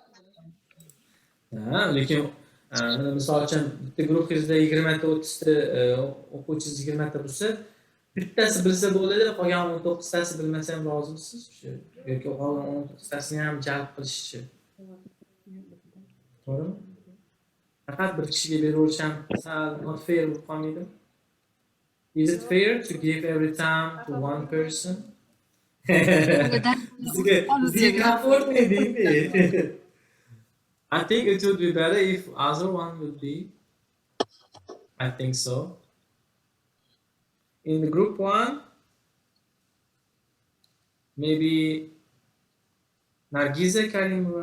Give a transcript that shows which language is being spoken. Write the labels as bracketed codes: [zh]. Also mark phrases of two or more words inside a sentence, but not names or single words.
[uz] Ha, lekin mana misol uchun bitta guruhingizda 20 ta 30 ta o'quvchingiz 20 ta bo'lsa, bittasi bilsa bo'ladi, qolgan 19 tasi bilmasa ham rozimisiz shu yoki qolgan 19 tasini ham jalb qilishchi. To'g'rimi? Faqat bir kishiga beraverish ham sal [en] not fair [uz] bo'lib qolmaydi. [en] Is it fair to give every time to one person? [uz] Bizga [en] comfort maybe. I think it would be better if other one would be. I think so. In the group one, maybe Nargiza Karimova.